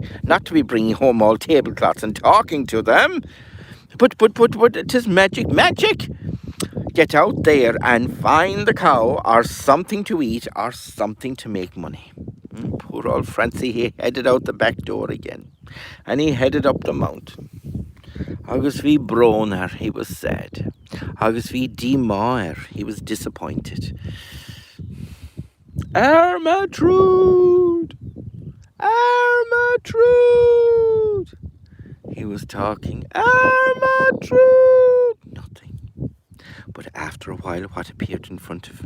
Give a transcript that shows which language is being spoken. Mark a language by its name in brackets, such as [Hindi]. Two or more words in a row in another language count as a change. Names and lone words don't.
[English] Not to be bringing home all tablecloths and talking to them. But it is magic. Get out there and find the cow or something to eat or something to make money. Poor old Francie, he headed out the back door again. And he headed up the mountain. [Irish] Agus bhí [English] Broner, he was sad. [Irish] Agus bhí Dímáir, [English] he was disappointed. Ermatrude! He was talking. Ermatrude! Nothing. But after a while, what appeared in front of him?